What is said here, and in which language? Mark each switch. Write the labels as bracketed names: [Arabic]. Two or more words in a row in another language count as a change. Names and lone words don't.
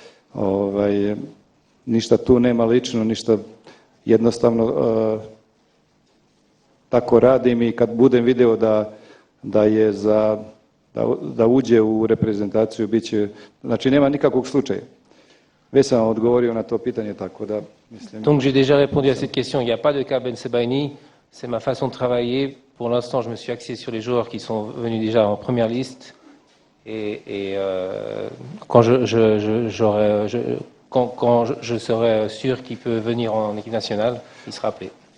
[Serbian] ništa tu nema lično, ništa jednostavno tako radim i kad budem video da je da uđe u reprezentaciju, bit će, znači nema nikakvog slučaja. Već sam odgovorio na to pitanje, tako da mislim... [French] Donc j'ai déjà répondu à cette question, il n'y a pas de cas Bensebaini, c'est ma façon de travailler. Pour l'instant, je me suis axé sur les joueurs qui sont venus déjà en première liste et quand je serai sûr qu'il peut venir en équipe nationale, il sera appelé.